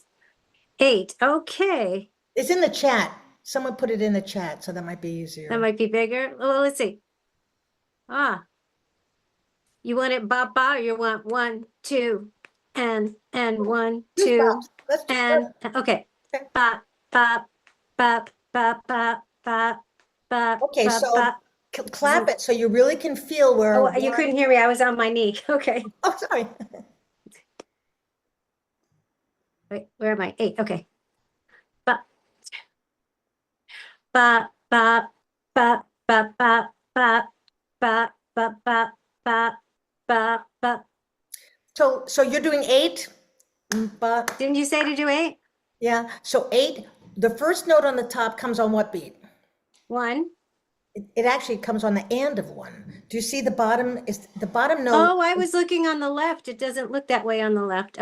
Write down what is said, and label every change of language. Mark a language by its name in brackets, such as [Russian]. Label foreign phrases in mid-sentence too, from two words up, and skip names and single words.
[English] 8. Okay. It's in the chat. Someone put it in the chat, so that might be easier. That might be bigger. Well, let's see. You want it ba ba or you want 1, 2, and 1, 2, Let's do and okay. Okay. Ba ba ba ba ba ba ba Okay, ba so ba. clap it so you really can feel where. Oh, you couldn't hear me. I was on my knee. Okay. Oh, sorry. Wait, where am I? 8. Okay. Ba ba ba ba ba ba ba ba ba ba ba ba ba. So you're doing 8, but Didn't you say to do 8? yeah. So 8. The first note on the top comes on what beat? 1. It actually comes on the and of 1. Do you see the bottom? Is the bottom note? Oh, I was looking on the left. It doesn't look that way on the left.